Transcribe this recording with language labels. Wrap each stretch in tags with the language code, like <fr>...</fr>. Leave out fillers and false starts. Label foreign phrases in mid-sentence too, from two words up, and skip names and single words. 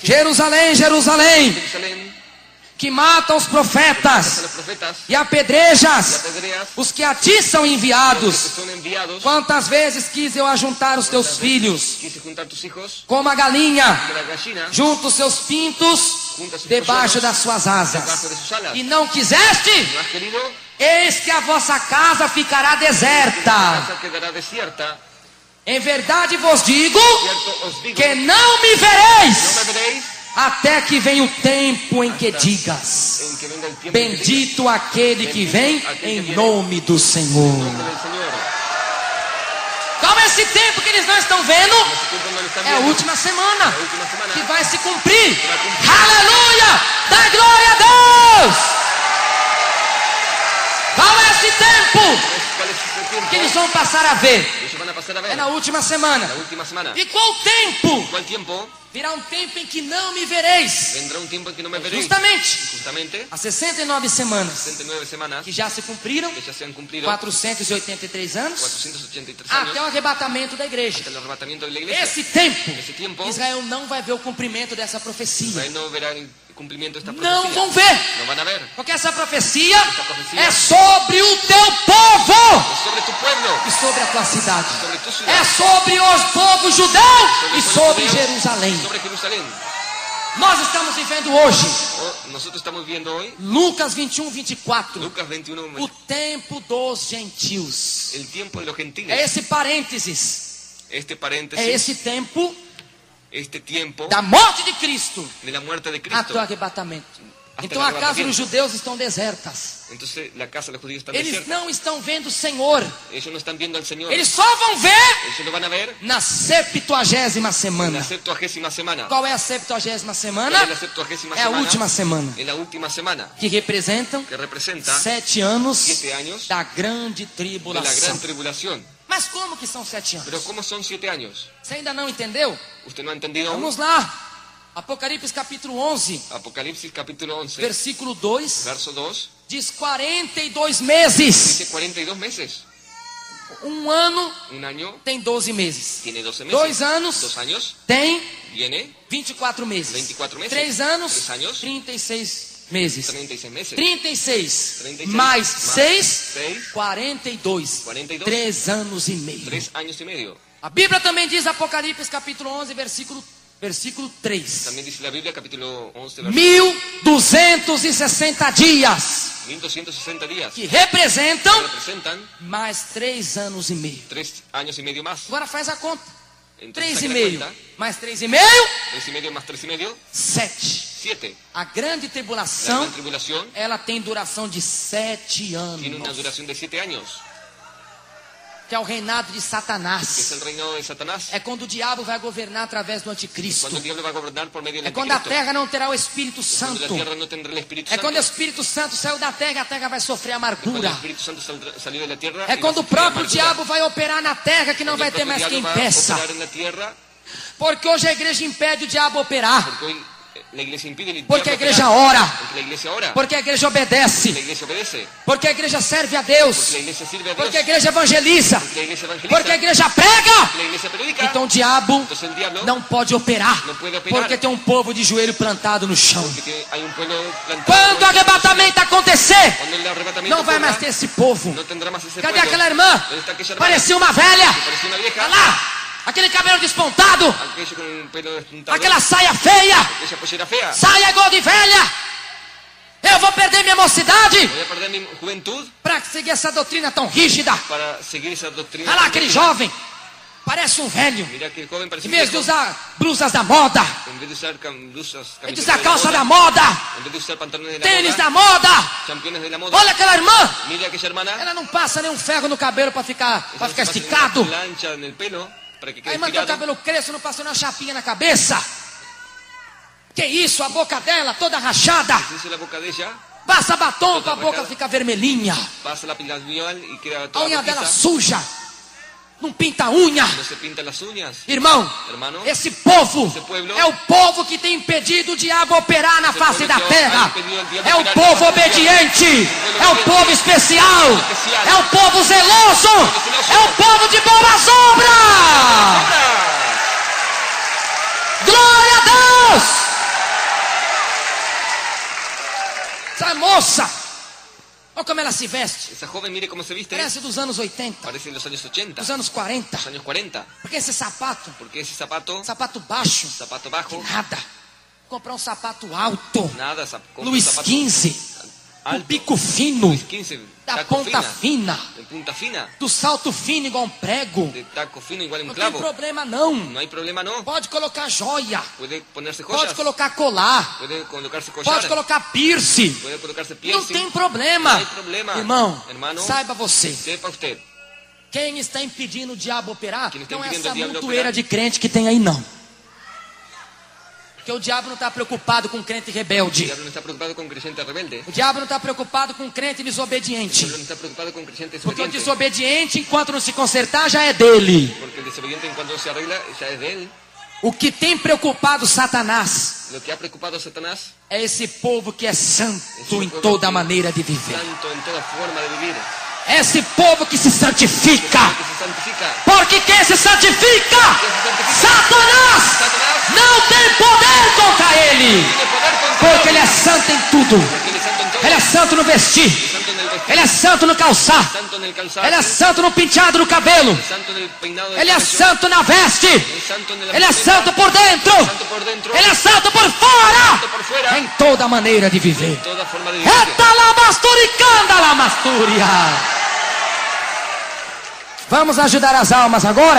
<pt>Jerusalém, Jerusalém,</pt> <es>Jerusalén,</es> <pt>que mata os a profetas</pt> <es>los profetas</es> <pt>e apedrejas</pt> <es>y apedreas</es> <pt>os que a ti são</pt> <es>los que</es> <pt>enviados.</pt> <es>son enviados.</es> <pt>Quantas vezes quis eu ajuntar os teus</pt> <es>Cuántas</es> <pt>filhos,</pt> <es>veces quise juntar tus hijos</es> <pt>como a galinha,</pt> <es>de la gallina</es> <pt>junta os seus pintos</pt> <es>junta sus</es> <pt>debaixo</pt> <es>polluelos</es> <pt>das suas</pt> <es>debajo</es> <pt>asas.</pt> <es>de sus alas.</es> <pt>E não quiseste?</pt> <es>¿No has querido?</es> <pt>Eis que a vossa casa ficará</pt> <es>La</es> <pt>deserta.</pt> <es>casa quedará desierta.</es> <pt>Em verdade vos digo</pt> <es>Cierto os digo,</es> <pt>que não me</pt> <es>no</es> <pt>vereis</pt> <es>me veréis</es> <pt>até que venha o tempo em que digas:</pt> <es>en que venga el tiempo en que digas,</es> <pt>bendito aquele que vem em nome do Senhor.</pt> <es>en nombre del Señor.</es> <pt>Qual é esse tempo que eles não estão vendo?</pt> <es>Ese tiempo no lo están</es> <pt>É a</pt> <es>viendo.</es> <pt>última semana</pt> <es>La última semana</es> <pt>que vai se cumprir.</pt> <es>que va a cumplir.</es> <pt>Aleluia! Dá glória a Deus! Qual é esse tempo</pt> <es>¿Cuál es ese tiempo?</es> <pt>que eles vão passar a ver?</pt> <es>Ellos van a pasar a ver</es> <pt>É na última semana.</pt> <es>la última semana.</es> <pt>E qual tempo?</pt> <es>¿Cuál tiempo?</es> <pt>Virá um tempo em que não me vereis.</pt> <es>Vendrá un tiempo en que no me veréis.</es> <pt>Justamente</pt> <es>Justamente,</es> <pt>as 69 semanas</pt> <es>69 semanas</es> <pt>que já se cumpriram,</pt> <es>que ya se han cumplido</es> <pt>483 anos,</pt> <es>483</es> <pt>até o</pt> <es>años</es> <pt>arrebatamento da igreja.</pt> <es>hasta el arrebatamiento de la iglesia.</es> <pt>Esse tempo, Esse tempo, Israel não vai ver o cumprimento dessa profecia.</pt> <es>Israel no verá el cumplimiento de esta</es> <pt>não</pt> <es>profecía.</es> <pt>vão ver.</pt> <es>No van a ver.</es> <pt>Porque essa profecia profecia é sobre o teu povo</pt> <es>Es sobre tu pueblo,</es> <pt>e sobre a tua cidade.</pt> <es>sobre tu</es> <pt>É</pt> <es>ciudad,</es> <pt>sobre os povos judeu</pt> <es>sobre</es> <pt>e</pt> <es>el pueblo</es> <pt>sobre</pt> <es>judeo,</es> <pt>Jerusalém.</pt> <es>sobre Jerusalén.</es> <pt>Nós estamos vivendo hoje,</pt> <es>Nosotros estamos viendo hoy</es> <pt>Lucas 21, 24,</pt> <es>Lucas 21,</es> <pt>o tempo dos gentios.</pt> <es>el tiempo de los</es> <pt>É</pt> <es>gentiles.</es> <pt>esse parênteses,</pt> <es>Este</es> <pt>é</pt> <es>paréntesis,</es> <pt>esse tempo</pt> <es>este tiempo</es> <pt>da morte de Cristo</pt> <es>de la muerte de</es> <pt>até</pt> <es>Cristo.</es> <pt>o arrebatamento.</pt> <es>Hasta</es> <pt>Então</pt> <es>el</es> <pt>a casa dos</pt> <es>arrebatamiento.</es> <pt>judeus estão desertas.</pt> <es>Entonces la casa de los judíos está</es> <pt>Eles</pt> <es>desierta.</es> <pt>não estão vendo o Senhor.</pt> <es>Ellos no están viendo al Señor.</es> <pt>Eles só vão ver</pt> <es>Ellos lo van a ver</es> <pt>na 70ª</pt> <es>en</es> <pt>semana.</pt> <es>la 70ª semana.</es> <pt>Qual é a 70ª semana?</pt> <es>¿Cuál es la 70ª</es> <pt>É a</pt> <es>semana?</es> <pt>última semana,</pt> <es>En la última semana,</es> <pt>que representam</pt> <es>que representa</es> <pt>7 anos</pt> <es>7 años</es> <pt>da grande</pt> <es>de la</es> <pt>tribulação.</pt> <es>gran tribulación.</es> <pt>Mas como que são 7</pt> <es>Pero</es> <pt>anos?</pt> <es>¿cómo son 7 años?</es> <pt>Você ainda não entendeu?</pt> <es>¿Usted no ha entendido aún?</es> <pt>Vamos lá. Apocalipse capítulo 11,</pt> <es>Apocalipsis capítulo 11,</es> <pt>versículo 2,</pt> <es>verso 2,</es> <pt>diz 42 meses.</pt> <es>dice 42 meses.</es> <pt>Um ano</pt> <es>Un año</es> <pt>tem 12 meses.</pt> <es>tiene 12 meses.</es> <pt>2 anos</pt> <es>2 años</es> <pt>tem</pt> <es>viene</es> <pt>24 meses.</pt> <es>24 meses.</es> <pt>3 anos,</pt> <es>3 años,</es> <pt>36 meses.</pt> <es>36 meses.</es> <pt>36</pt> <es>36</es> <pt>mais</pt> <es>más</es> <pt>6,</pt> <es>6,</es> <pt>42.</pt> <es>42.</es> <pt>3 anos e meio.</pt> <es>3 años y medio.</es> <pt>A Bíblia também diz, Apocalipse capítulo 11, versículo 3.</pt> <es>También dice la Biblia, capítulo 11, verso</es> <pt>1260 dias,</pt> <es>1260 días.</es> <pt>que representam</pt> <es>Representan</es> <pt>mais 3 anos e meio.</pt> <es>3 años y medio más.</es> <pt>Agora faz a conta.</pt> <es>Entonces,</es> <pt>3 e</pt> <es>saca la</es> <pt>meio</pt> <es>cuenta.</es> <pt>mais 3 e meio,</pt> <es>3 y medio más 3 y medio,</es> <pt>7.</pt> <es>7.</es> <pt>A grande</pt> <es>La</es> <pt>tribulação,</pt> <es>gran tribulación</es> <pt>ela tem duração de 7</pt> <es>tiene una</es> <pt>anos,</pt> <es>duración de 7 años,</es> <pt>que é o reinado de</pt> <es>que es</es> <pt>Satanás.</pt> <es>el reinado de Satanás.</es> <pt>É quando o diabo vai governar através do anticristo.</pt> <es>Cuando el diablo va a gobernar por medio del</es> <pt>É quando a</pt> <es>anticristo.</es> <pt>terra não terá o Espírito</pt> <es>Cuando la</es> <pt>Santo.</pt> <es>tierra no tendrá el Espíritu</es> <pt>É</pt> <es>Santo.</es> <pt>quando o Espírito Santo saiu da terra, a terra vai sofrer</pt> <es>Cuando el</es> <pt>amargura.</pt> <es>Espíritu Santo salió de la tierra.</es> <pt>É</pt> <es>y</es> <pt>quando</pt> <es>va</es> <pt>o</pt> <es>a sufrir</es> <pt>próprio</pt> <es>amargura.</es> <pt>diabo vai operar na terra, que não</pt> <es>Cuando</es> <pt>vai</pt> <es>el</es> <pt>ter</pt> <es>propio</es> <pt>mais quem</pt> <es>diablo va a</es> <pt>impeça.</pt> <es>operar en la tierra,</es> <pt>Porque hoje a igreja impede o diabo operar.</pt> <es>porque hoy la iglesia impide el</es> <pt>Porque a</pt> <es>diablo</es> <pt>igreja</pt> <es>operar.</es> <pt>ora.</pt> <es>Porque la iglesia ora.</es> <pt>Porque a igreja</pt> <es>La</es> <pt>obedece.</pt> <es>iglesia obedece.</es> <pt>Porque a igreja serve a</pt> <es>Porque</es> <pt>Deus.</pt> <es>la iglesia sirve a Dios.</es> <pt>Porque a igreja evangeliza.</pt> <es>Porque la iglesia evangeliza.</es> <pt>Porque a igreja prega.</pt> <es>Porque la iglesia predica.</es> <pt>Então o diabo</pt> <es>Entonces el diablo</es> <pt>não pode operar. não pode operar. Porque tem um povo de joelho plantado no chão.</pt> <es>porque hay un pueblo plantado.</es> <pt>Quando o arrebatamento acontecer,</pt> <es>Cuando el arrebatamiento</es> <pt>não vai</pt> <es>ocurra,</es> <pt>mais ter esse povo.</pt> <es>no tendrá más ese</es> <pt>Cadê</pt> <es>pueblo.</es> <pt>aquela irmã?</pt> <es>¿Dónde está aquella hermana?</es> <pt>Parecia uma velha.</pt> <es>Que parecía una vieja.</es> <pt>Olha lá. Aquele cabelo despontado.</pt> <es>Aquello con un pelo despuntado.</es> <pt>Aquela saia feia.</pt> <es>Aquella pollera fea.</es> <pt>Saia igual de velha. Eu vou perder minha mocidade</pt> <es>Voy a perder mi juventud</es> <pt>para seguir essa doutrina tão rígida.</pt> <es>para seguir esa doctrina.</es> <pt>Olha lá aquele jovem. Parece um velho.</pt> <es>Mira que el joven parece</es> <pt>Em</pt> <es>un</es> <pt>vez de</pt> <es>viejo.</es> <pt>usar blusas da moda.</pt> <es>En vez de usar blusas,</es> <pt>Em vez de</pt> <es>camisetas</es> <pt>usar calça da moda, moda.</pt> <es>en vez de usar pantalones de la</es> <pt>Tênis</pt> <es>moda,</es> <pt>da moda.</pt> <es>championes de la moda.</es> <pt>Olha aquela irmã.</pt> <es>Mira aquella hermana.</es> <pt>Ela não passa nenhum ferro no cabelo para ficar</pt> <es>Ella no se pasa</es> <pt>esticado.</pt> <es>ninguna plancha en el pelo para que</es> <pt>A</pt> <es>quede</es> <pt>irmã tem o</pt> <es>estirado.</es> <pt>cabelo crespo, não passa nenhuma chapinha na cabeça. Que isso, a boca dela toda rachada.</pt> <es>Se hizo la boca de ella,</es> <pt>Passa batom para a boca ficar vermelhinha.</pt> <es>pasa la labial y queda</es> <pt>A</pt> <es>toda</es> <pt>unha dela</pt> <es>rojiza.</es> <pt>suja. Não pinta a unha.</pt> <es>No se pinta las uñas.</es> <pt>Irmão,</pt> <es>Hermano,</es> <pt>esse povo</pt> <es>esse pueblo</es> <pt>é o povo que tem impedido o diabo operar na esse face povo da que terra.</pt> <es>ha impedido el diablo</es> <pt>É o operar na povo face da obediente. terra. É o povo especial.</pt> <es>Especial.</es> <pt>É o povo zeloso.</pt> <es>zeloso.</es> <pt>É o povo de boas obras. Glória a Deus. Essa moça, olha como ela se veste.</pt> <es>esa joven mire cómo se viste.</es> <pt>Parece dos anos 80,</pt> <es>Parece de los años 80,</es> <pt>dos anos 40.</pt> <es>los años 40.</es> <pt>Porque esse sapato,</pt> <es>Porque ese zapato,</es> <pt>sapato baixo,</pt> <es>zapato bajo,</es> <pt>nada. Comprar um sapato alto,</pt> <es>nada, compra un</es> <pt>Luiz</pt> <es>zapato</es> <pt>XV, um</pt> <es>alto,</es> <pt>bico fino,</pt> <es>Luis 15,</es> <pt>da</pt> <es>taco</es> <pt>ponta</pt> <es>fina,</es> <pt>fina,</pt> <es>de punta fina,</es> <pt>do salto fino igual um prego.</pt> <es>de taco fino igual un</es> <pt>Não tem</pt> <es>clavo.</es> <pt>problema não.</pt> <es>No hay problema, no.</es> <pt>Pode colocar joia,</pt> <es>Puede ponerse</es> <pt>pode</pt> <es>joyas,</es> <pt>colocar colar,</pt> <es>puede colocarse collar,</es> <pt>pode colocar piercing.</pt> <es>puede colocarse</es> <pt>Não</pt> <es>piercing.</es> <pt>tem problema. Não tem problema. Irmão,</pt> <es>Hermano,</es> <pt>saiba você,</pt> <es>Sepa usted,</es> <pt>quem está impedindo o diabo operar Quem está não é impedindo essa o diabo montoeira operar? de crente que tem aí não. Porque o diabo não está preocupado com crente</pt> <es>el</es> <pt>rebelde.</pt> <es>diablo no está preocupado con creyente rebelde.</es> <pt>O diabo não está preocupado com crente</pt> <es>El</es> <pt>desobediente.</pt> <es>diablo no está preocupado con creyente</es> <pt>Porque o</pt> <es>desobediente.</es> <pt>desobediente, enquanto não se consertar, já é dele.</pt> <es>Porque el desobediente en cuanto se arregla ya es de él.</es> <pt>O que tem preocupado Satanás</pt> <es>Lo que ha preocupado a Satanás</es> <pt>é esse povo que é santo Esse em povo toda que- maneira de viver.</pt> <es>santo en toda forma de vivir.</es> <pt>Esse povo que se santifica.</pt> <es>Que se santifica.</es> <pt>Porque quem se santifica,</pt> <es>Que se santifica.</es> <pt>Satanás</pt> <es>Satanás</es> <pt>não tem poder contra ele.</pt> <es>tiene poder contra</es> <pt>Porque ele santo em tudo.</pt> <es>Porque Él es santo en todo.</es> <pt>Ele é santo no vestir.</pt> <es>Es santo en el vestir.</es> <pt>Ele é santo no calçar.</pt> <es>Santo en el calzado.</es> <pt>Ele é santo no penteado do cabelo.</pt> <es>Es santo en el peinado del</es> <pt>Ele é</pt> <es>cabello.</es> <pt>santo na veste.</pt> <es>Es santo en la</es> <pt>Ele é</pt> <es>vestimenta.</es> <pt>santo por dentro.</pt> <es>Santo por dentro.</es> <pt>Ele é santo por fora.</pt> <es>Santo por fuera.</es> <pt>Em toda maneira de viver.</pt> <es>Toda forma de vivir. Eta lamasturicanda lamastúria.</es> <pt>Vamos ajudar as almas agora</pt>